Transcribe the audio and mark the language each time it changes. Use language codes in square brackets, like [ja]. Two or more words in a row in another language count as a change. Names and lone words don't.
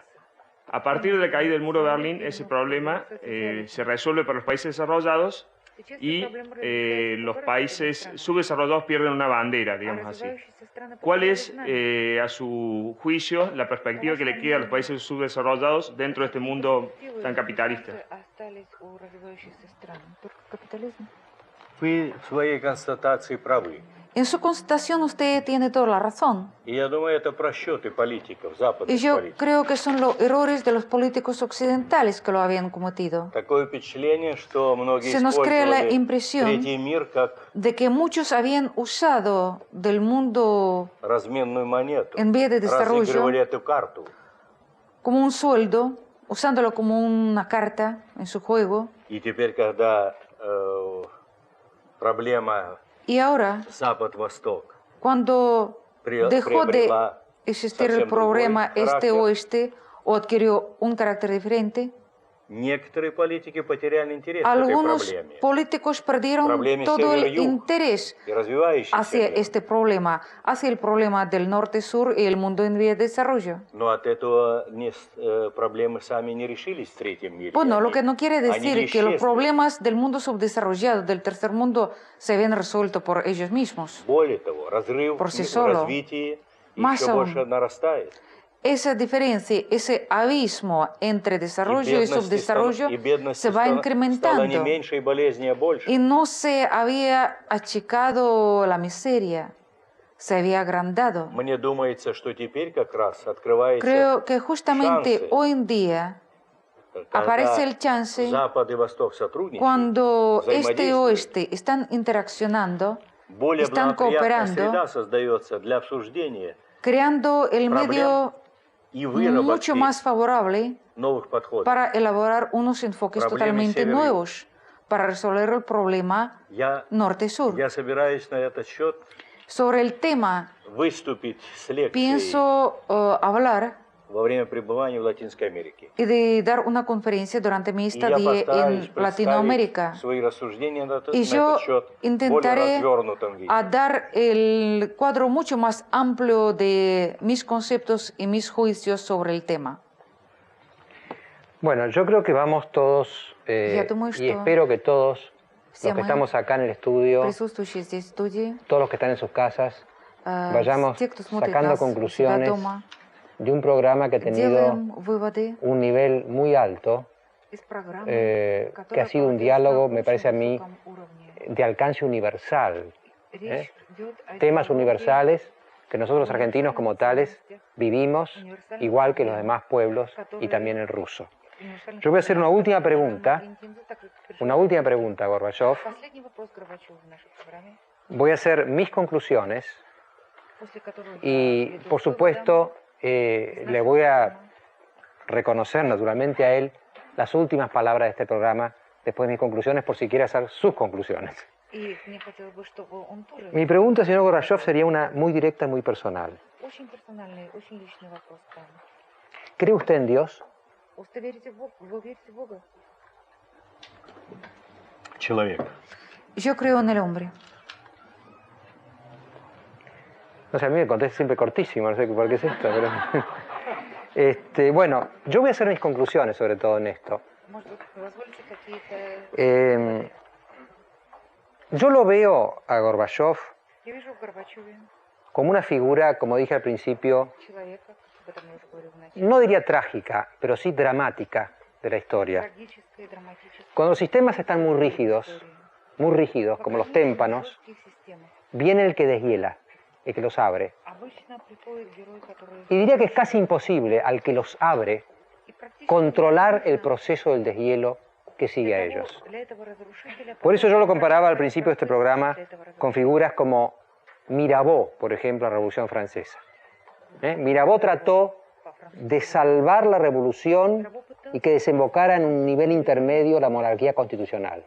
[es] A partir de la caída del muro de Berlín, ese problema se resuelve para los países desarrollados y los países subdesarrollados pierden una bandera, digamos así. ¿Cuál es, a su juicio, la perspectiva que le queda a los países subdesarrollados dentro de este mundo tan capitalista? [ru] Вы в своей констатации правы. [es] En su constatación usted tiene toda la razón. [ru] И я думаю, это просчеты политиков, [es] Y [ru] западных [es] yo [ru] политиков. [es] creo que son los errores de los políticos occidentales que lo habían cometido. [ru] Такое впечатление, что многие [es] Se nos crea la [ru] использовали [es] impresión [ru] третий мир как [es] de que muchos habían usado del mundo [ru] разменную монету, [es] en vía de desarrollo [ru] разыгрывали эту карту. [es] como un sueldo, usándolo como una carta en su juego. [ru] И теперь, когда проблема [es] Y ahora, [ru] Запад-Восток [es] cuando dejó de [ru] приобрела [es] existir el [ru] совсем [es] problema [ru] другой характер, [es] este-oeste o adquirió un carácter diferente, [ru] некоторые политики потеряли интерес к этой [es] algunos [ru] проблеме. [es] políticos perdieron [ru] Проблеме [es] todo el [ru] север-юг [es] interés [ru] и развивающийся [es] hacia [ru] мир. [es] este problema, hacia el problema del norte-sur y el mundo en vía de desarrollo. [ru] Но от этого проблемы сами не решились в третьем мире. [es] Bueno, lo que no quiere [ru] Они [es] decir [ru] не [es] que los [ru] исчезли. [es] problemas del mundo subdesarrollado, del tercer mundo, se ven resueltos por ellos mismos. [ru] Более того, разрыв [es] Por sí [ru] в [es] solo. [ru] развитии [es] Más [ru] еще [es] aún. [ru] больше нарастает. [es] Esa diferencia, ese abismo entre desarrollo y subdesarrollo [ru] бедность [es] se va [ru] стала не [es] incrementando [ru] меньше и болезнее больше. [es] y no se había achicado la miseria, se había agrandado. [ru] Мне думается, что теперь как раз открывается [es] Creo que justamente [ru] шансы, [es] hoy en día [ru] когда [es] aparece el chance [ru] Запад и Восток сотрудничают, [es] cuando este y [ru] взаимодействуют. [es] oeste están interaccionando, [ru] Более [es] están [ru] благоприятная [es] cooperando, [ru] среда создается для обсуждения [es] creando el [ru] проблем [es] medio [ru] и [es] mucho [ru] выработки [es] más favorable [ru] новых подходов. [es] para elaborar unos enfoques [ru] Проблемы [es] totalmente [ru] севера-юга. [es] nuevos para resolver el problema [ru] Я [es] norte-sur. [ru] собираюсь на этот счет [es] Sobre el tema, [ru] выступить с лекцией [es] pienso hablar [ru] во время пребывания в Латинской Америке. [es] y de dar una conferencia durante mi [ru] И я [es] estadía [ru] постараюсь [es] en [ru] представить [es] Latinoamérica. [ru] свои рассуждения на [es] Y yo [ru] этот счет в более [es] intentaré [ru] развернутом виде. [es] a dar el cuadro mucho más amplio de mis conceptos y mis juicios sobre el tema. Bueno, yo creo que vamos todos, [ru] Я думаю, [es] y [ru] что [es] espero que todos [ru] все [es] los que [ru] мы, [es] estamos acá en el estudio, [ru] присутствующие здесь в студии, [es] todos los que están en sus casas, vayamos [ru] те, кто смотрит [es] sacando [ru] нас у себя [es] conclusiones [ru] дома, [es] de un programa que ha tenido [ru] делаем выводы [es] un nivel muy alto, [ru] из программы, [es] que [ru] которая [es] ha sido un [ru] проводилась на [es] diálogo, me [ru] очень [es] parece a mí, [ru] высоком уровне. [es] de alcance universal. [ru] Речь идет о [es] Temas [ru] диалоге [es] universales que nosotros los argentinos como tales vivimos igual que los demás pueblos y también el ruso. [ru] универсальных [es] Yo voy a hacer una última [ru] проблем. [es] pregunta, Gorbachov. [ru] Последний вопрос Горбачеву в нашей программе, [es] Voy a hacer mis conclusiones [ru] после которого [es] y, por supuesto, le voy a reconocer naturalmente a él las últimas palabras de este programa después de mis conclusiones, por si quiere hacer sus conclusiones. [ru] и мне хотелось бы, чтобы он тоже [es] Mi pregunta, señor Gorbachov, sería una muy directa, muy personal. [ru] очень персональный, очень личный вопрос к вам. [es] ¿Cree usted en Dios? [ru] Вы верите в Бога? Вы верите в Бога? Человек. [es] Yo creo en el hombre. No sé, a mí me contesta siempre cortísimo, no sé por qué es esto, pero... bueno, yo voy a hacer mis conclusiones sobre todo en esto. [ru] Может быть, позвольте какие-то... [es] Yo lo veo a Gorbachov [ru] Я вижу в Горбачеве [es] como una figura, como dije al principio, [ru] человека, об этом я уже говорил вначале, [es] no diría trágica, pero sí dramática de la historia. [ru] трагической, драматической [es] Cuando los sistemas están muy rígidos, como los témpanos, viene el que deshiela, el que los abre. [ru] Обычно приходит герой, который... [es] Y diría que es casi imposible al que los abre controlar el proceso del deshielo que sigue a ellos. Por eso yo lo comparaba al principio de este programa con figuras como Mirabeau, por ejemplo, la Revolución Francesa. Mirabeau trató de salvar la revolución y que desembocara en un nivel intermedio la monarquía constitucional.